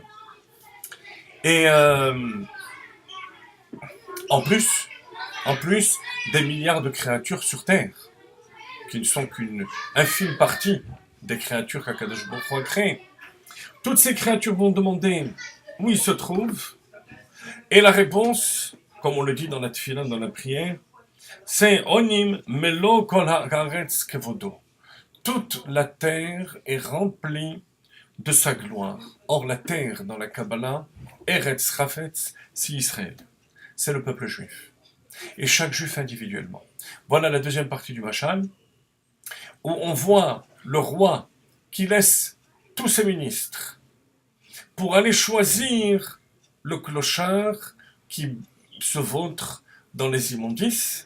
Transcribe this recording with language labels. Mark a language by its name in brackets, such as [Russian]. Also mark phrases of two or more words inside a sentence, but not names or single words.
[French] Et en plus, des milliards de créatures sur Terre, qui ne sont qu'une infime partie des créatures qu' [Hebrew] הקדוש ברוך הוא [French] a créées. Toutes ces créatures vont demander où ils se trouvent, et la réponse, comme on le dit dans la tefila, dans la prière, c'est [Hebrew] אונים מלא כל הארץ כבודו. [French] Toute la terre est remplie de sa gloire. Or, la terre, dans la Kabbalah, [Hebrew] ארץ חפץ, [French] c'est Israël. C'est le peuple juif. Et chaque juif individuellement. Voilà la deuxième partie du machal, où on voit le roi qui laisse tous ses ministres pour aller choisir le clochard qui se vautre dans les immondices.